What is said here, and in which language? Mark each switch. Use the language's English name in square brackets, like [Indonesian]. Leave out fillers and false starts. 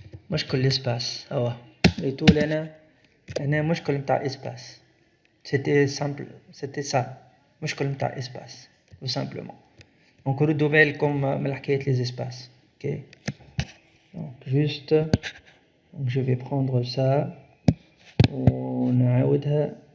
[Arabic] مشكل l'espace. لقيتو أنا مشكل متاع espace. [French] C'était simple, c'était ça. [Arabic] مشكل متاع espace, [French] tout simplement. Donc [Arabic] ردوا بالكم من حكاية les espaces. Ok. [French] Donc juste, donc je vais prendre ça [Arabic] ونعاودها.